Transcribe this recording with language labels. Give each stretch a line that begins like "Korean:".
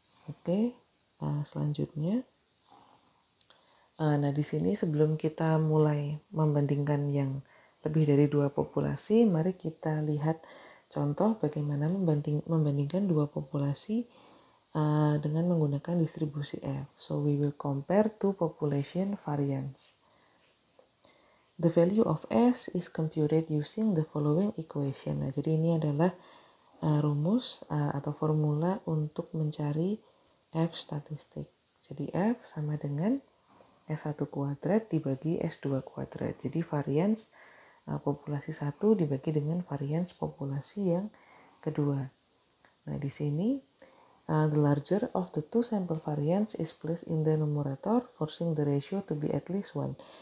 Indonesian: Oke, selanjutnya. Nah, di sini sebelum kita mulai membandingkan yang lebih dari 2 populasi, mari kita lihat contoh bagaimana membandingkan 2 populasi dengan menggunakan distribusi F.
English: So, we will compare two population variance. The value of S is computed using the following equation.
Indonesian: Nah, jadi ini adalah rumus atau formula untuk mencari F statistik. Jadi F sama dengan S1 kuadrat dibagi S2 kuadrat. Jadi varians populasi 1 dibagi dengan varians populasi yang kedua. Nah, di sini
English: the larger of the two sample variance is placed in the numerator, forcing the ratio to be at least 1.